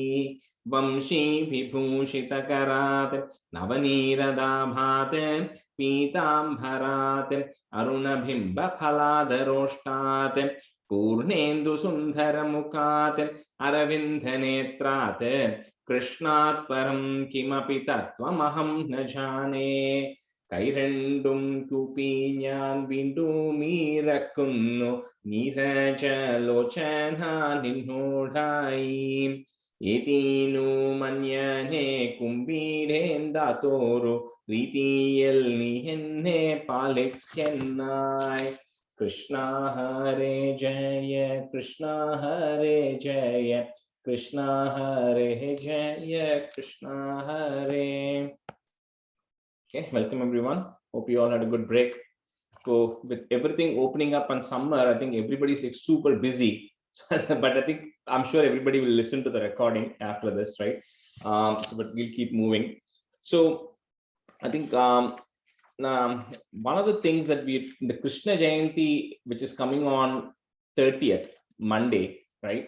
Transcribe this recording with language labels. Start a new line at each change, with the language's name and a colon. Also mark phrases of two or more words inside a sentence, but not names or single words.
Sanskrit: वंशी विभूषितकरात् नवनीरदाभात् पीताम्बरात् अरुणबिम्बफलादरोष्टात् पूर्णेन्दुसुन्दरमुखात् अरविन्दनेत्रात् कृष्णात् परं किमपि तत्त्वमहं न जाने।
Malayalam: കൈരണ്ടും കൂപ്പി ഞാൻ വീണ്ടും ഇറക്കുന്നു നീരജലോചന നിന്നോടായി. ഏതീനു മന്യനെ കുമ്പീരേന്താത്തോരു രീതിയിൽ നീ എന്നെ പാലിക്കെന്നായി. കൃഷ്ണ ഹരേ ജയ കൃഷ്ണ ഹരേ ജയ കൃഷ്ണ ഹരേ ജയ കൃഷ്ണ ഹരേ.
English: Okay, welcome everyone. Hope you all had a good break. So with everything opening up on summer, I think everybody's like super busy. But I think I'm sure everybody will listen to the recording after this, right? But we'll keep moving. So I think one of the things that the Krishna Jayanti, which is coming on 30th Monday, right?